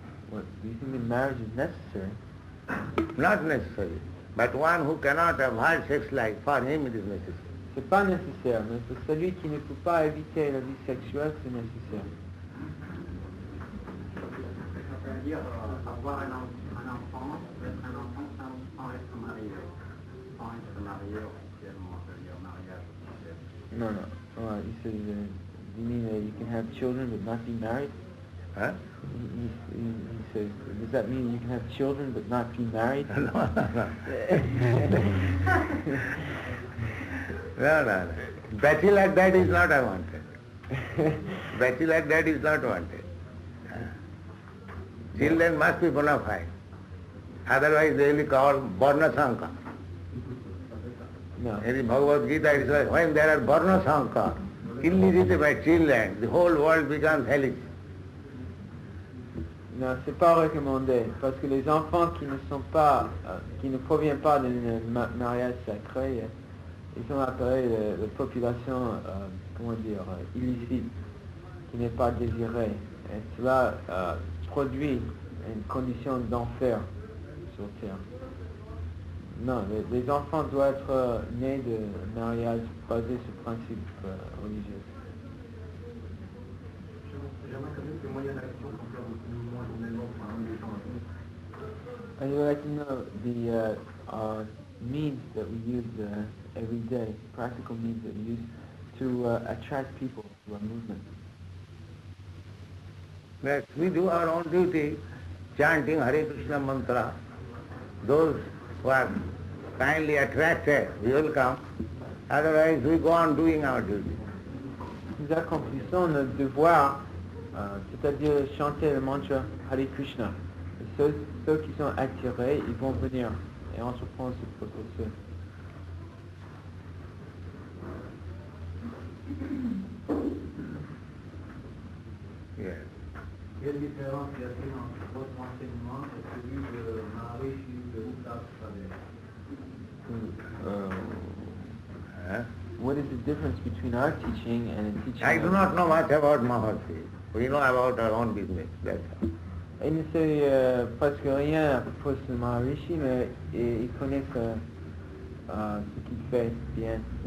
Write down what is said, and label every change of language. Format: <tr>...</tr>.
<en>What, do you think that marriage is necessary? Not necessary, but one who cannot have had sex life, for him it is necessary.</en> <fr>C'est pas nécessaire, mais pour celui qui ne peut pas éviter la vie sexuelle, c'est nécessaire. C'est-à-dire avoir un enfant, être un enfant sans être marié. Sans être marié officiellement, c'est-à-dire mariage officiel.</fr> <en>No. He says, you mean you can have children but not be married? Huh? He says, does that mean you can have children but not be married? No. Bachelor like that is not wanted. Bachelor like that is not wanted. Children must be bona fide. Otherwise they will be called Varna Sanka. No. In the Bhagavad Gita it says, when there are Varna Sanka, illegitimate children, the whole world becomes hellish.</en> <fr>Non, c'est pas recommandé, parce que les enfants qui ne proviennent pas d'un mariage sacré, ils sont appelés la population, illicite, qui n'est pas désirée. Et cela produit une condition d'enfer sur Terre. Non, les enfants doivent être nés de mariage basé sur principes religieux. J'aimerais quand même que moyen d'action qu'on peut moins journellement parmi les gens.</fr> <en>I would like to know the means that we use every day, practical means that we use to attract people to our movement. Yes, we do our own duty, chanting Hare Krishna mantra. Those who are kindly attracted, we will come. Otherwise, we go on doing our duty.</en> <fr>Nous accomplissons notre devoir, c'est-à-dire chanter le mantra Hare Krishna. Et ceux qui sont attirés, ils vont venir et entreprendre ce processus.</fr> <en>Yes.</en> <fr>Quelle différence y a-t-il entre votre enseignement et celui de Maharishi de Uttar Pradesh?</fr> <en>What is the difference between our teaching and the teaching I do not know much about Maharishi. We know about our own business, that's all.</en> <fr>Il ne sait presque rien à propos de Maharishi, mais il connaît ce qu'il fait bien.</fr>